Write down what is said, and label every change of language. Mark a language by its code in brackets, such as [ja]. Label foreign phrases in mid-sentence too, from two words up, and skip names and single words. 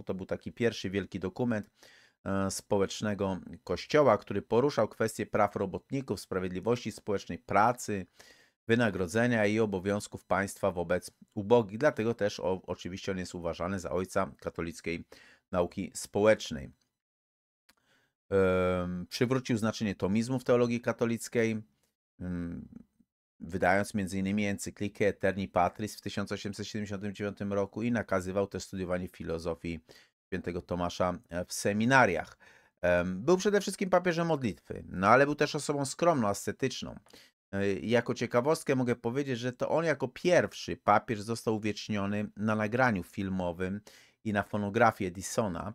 [pl] To był taki pierwszy wielki dokument społecznego Kościoła, który poruszał kwestie praw robotników, sprawiedliwości społecznej, pracy, wynagrodzenia i obowiązków państwa wobec ubogich. Dlatego też oczywiście on jest uważany za ojca katolickiej nauki społecznej. Przywrócił znaczenie tomizmu w teologii katolickiej, wydając m.in. encyklikę Eterni Patris w 1879 roku i nakazywał też studiowanie filozofii świętego Tomasza w seminariach. Był przede wszystkim papieżem modlitwy, no ale był też osobą skromną, ascetyczną. Jako ciekawostkę mogę powiedzieć, że to on jako pierwszy papież został uwieczniony na nagraniu filmowym i na fonografii Edisona.